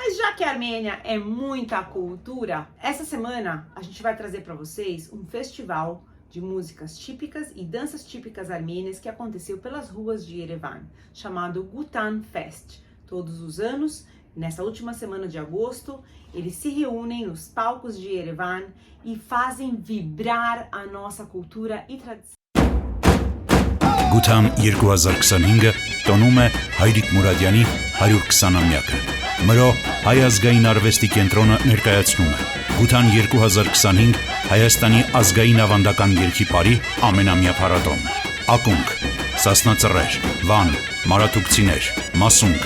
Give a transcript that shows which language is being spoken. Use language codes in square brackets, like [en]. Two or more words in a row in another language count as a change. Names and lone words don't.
[pt] Já que a Armênia é muita cultura, essa semana a gente vai trazer para vocês um festival de músicas típicas e danças típicas armênias que aconteceu pelas ruas de Yerevan, chamado Gutan Fest. Todos os anos, nessa última semana de agosto, eles se reúnem nos palcos de Yerevan e fazem vibrar a nossa cultura e tradição. [hy] Գութան 2025-ը տոնում է Հայրիկ Մուրադյանի 120-ամյակը։ Մրո հայ ազգային արվեստի կենտրոնը ներկայացնում է Գութան 2025 Հայաստանի ազգային ավանդական երգի պարի ամենամյա փառատոն։ Ակունք, Սասնածռեր, Վան, Մարաթուկցիներ, Մասունք,